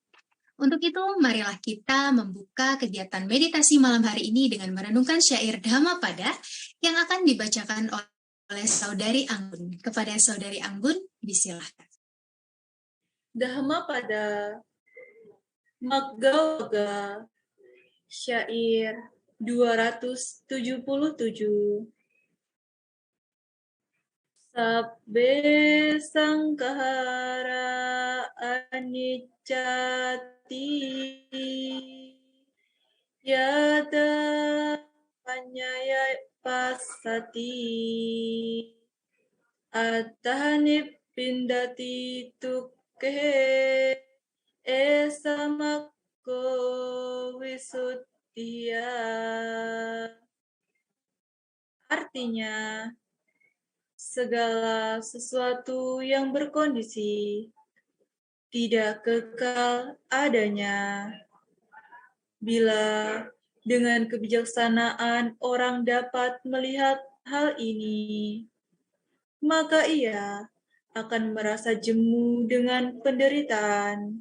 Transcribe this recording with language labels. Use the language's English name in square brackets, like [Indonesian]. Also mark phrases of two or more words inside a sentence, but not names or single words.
[Indonesian] Untuk itu, marilah kita membuka kegiatan meditasi malam hari ini dengan merenungkan syair Dhammapada yang akan dibacakan oleh Saudari Anggun. Kepada Saudari Anggun, disilahkan. Dhammapada Magga syair 277. [Pali] Sabbe sankhara anicchati yata panyaya passati attahani pindati tukhe esamakko visuddhiya. [Indonesian] Artinya, segala sesuatu yang berkondisi tidak kekal adanya. Bila dengan kebijaksanaan orang dapat melihat hal ini, maka ia akan merasa jemu dengan penderitaan.